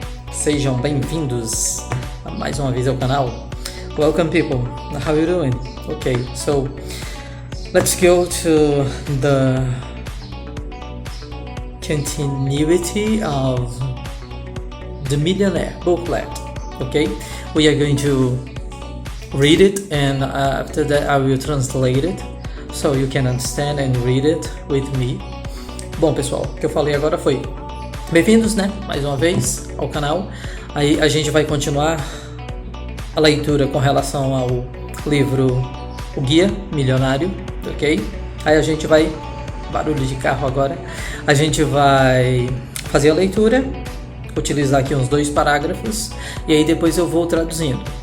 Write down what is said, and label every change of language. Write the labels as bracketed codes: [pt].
[pt] Sejam bem-vindos a mais uma vez ao canal. [en] Welcome people, how you doing? Okay, so let's go to the continuity of The Millionaire booklet. Okay, we are going to read it and after that I will translate it so you can understand and read it with me. [pt] Bom pessoal, o que eu falei agora foi bem-vindos, né, mais uma vez ao canal. Aí a gente vai continuar a leitura com relação ao livro O Guia Milionário, ok? Aí a gente vai, barulho de carro agora, a gente vai fazer a leitura, utilizar aqui uns 2 parágrafos e aí depois eu vou traduzindo.